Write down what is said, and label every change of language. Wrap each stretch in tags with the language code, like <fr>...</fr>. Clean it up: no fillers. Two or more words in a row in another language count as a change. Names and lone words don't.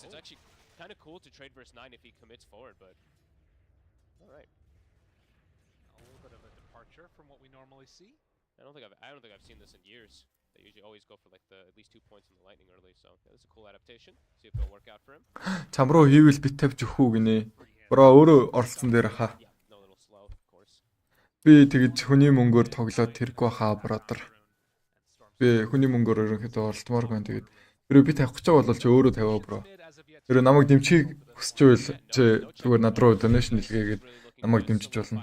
<en>It's actually kind of cool to trade versus 9 if he commits forward, but all right. A little bit of a departure from what we normally see. I don't think I've seen this in years. They usually always go for like at least 2 points in the lightning early, so yeah, this is a cool adaptation. See if it'll work out for him.</en> <mn>Чамруу хийвэл бит тавьж өгөх үү гинэ. Бро өөрөө оролцсон дээр хаа. Би тэгж хүний мөнгөөр тоглоод тэргүй хаа бротер. Би хүний мөнгөөр ерөнхийдөө оролдмоор байна. Тэгээд хэрвээ би тавих гэж байгаа бол чи өөрөө тавиа бро. Тэр намайг дэмжихийг хүсч байвал чи зүгээр над руу donation хэлгээгээд намайг дэмжиж болно.</mn>